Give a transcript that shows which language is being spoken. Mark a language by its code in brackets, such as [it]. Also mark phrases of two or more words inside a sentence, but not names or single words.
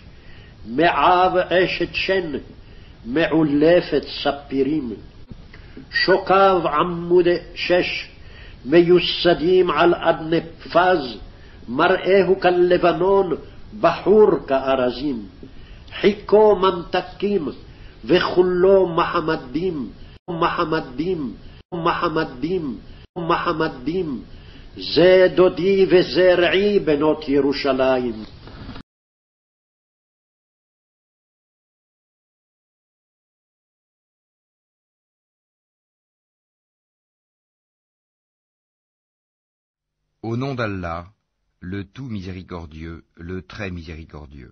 [he] מעב אשת שן, מעולפת ספירים, שוקיו עמודי שש, מיוסדים על אדני פז, מראהו כלבנון, בחור כארזים, חיקו ממתקים, וכולו מחמדים, מחמדים, מחמדים, מחמדים, זה דודי וזה רעי בנות ירושלים. [fr] Au nom d'Allah, le tout miséricordieux, le très miséricordieux.